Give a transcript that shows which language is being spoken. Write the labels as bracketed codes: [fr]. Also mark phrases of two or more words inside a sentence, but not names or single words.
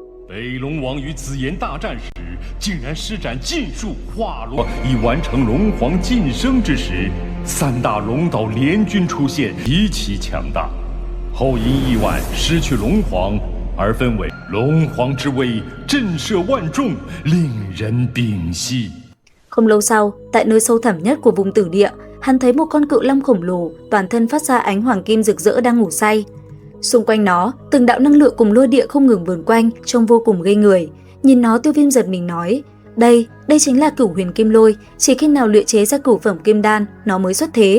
[zh] 北龙王与紫炎大战时，竟然施展禁术化龙，已完成龙皇晋升之时，三大龙岛联军出现，极其强大。后因意外失去龙皇，而分为龙皇之威，震慑万众，令人屏息。 [vi] Không lâu sau, tại nơi sâu thẳm nhất của vùng tử địa, hắn thấy một con cự long khổng lồ, toàn thân phát ra ánh hoàng kim rực rỡ đang ngủ say. Xung quanh nó, từng đạo năng lượng cùng lôi địa không ngừng vờn quanh, trông vô cùng ghê người. Nhìn nó, Tiêu Viêm giật mình nói: đây chính là Cửu Huyền Kim Lôi, chỉ khi nào luyện chế ra cửu phẩm kim đan, nó mới xuất thế.